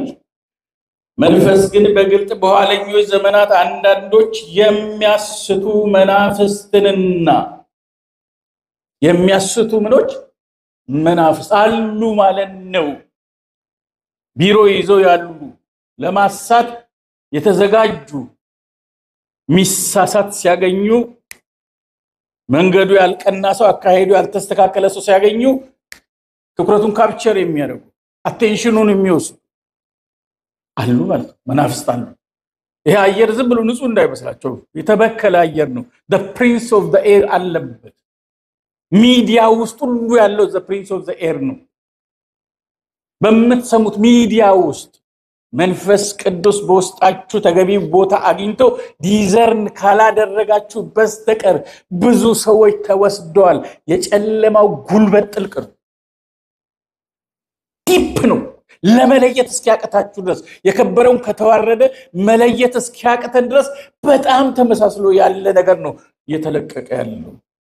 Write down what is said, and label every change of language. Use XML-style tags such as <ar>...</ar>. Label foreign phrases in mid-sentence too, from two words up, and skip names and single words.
<am>መንፈስ ግን በግልጥ በኋለኞች ዘመናት አንዳንዶች የሚያስቱ መናፍስትንና የሚያስቱ ምኖች መናፍስት አሉ ማለት ነው። ቢሮ ይዘው ያሉ ለማሳት የተዘጋጁ ሚሳሳት ሲያገኙ መንገዱ ያልቀና ሰው አካሄዱ ያልተስተካከለ ሰው ሲያገኙ ትኩረቱን ካፕቸር የሚያደርጉ አቴንሽኑን የሚወስዱ አሉ ማለት መናፍስት አሉ። ይሄ አየር ዝም ብሎ ንጹህ እንዳይመስላችሁ የተበከለ አየር ነው።</am> <en>the prince of the air</en> <am>አለበት። ሚዲያ ውስጥ ሁሉ ያለው</am> <en>the prince of the air</en> <am>ነው። በምትሰሙት ሚዲያ ውስጥ መንፈስ ቅዱስ በውስጣችሁ ተገቢ ቦታ አግኝቶ ዲዘርን ካላደረጋችሁ በስተቀር ብዙ ሰዎች ተወስደዋል። የጨለማው ጉልበት ጥልቅ ነው፣ ዲፕ ነው። ለመለየት እስኪያቀታችሁ ድረስ የከበረውን ከተዋረደ መለየት እስኪያቀተን ድረስ በጣም ተመሳስሎ ያለ ነገር ነው እየተለቀቀ ያለው።</am>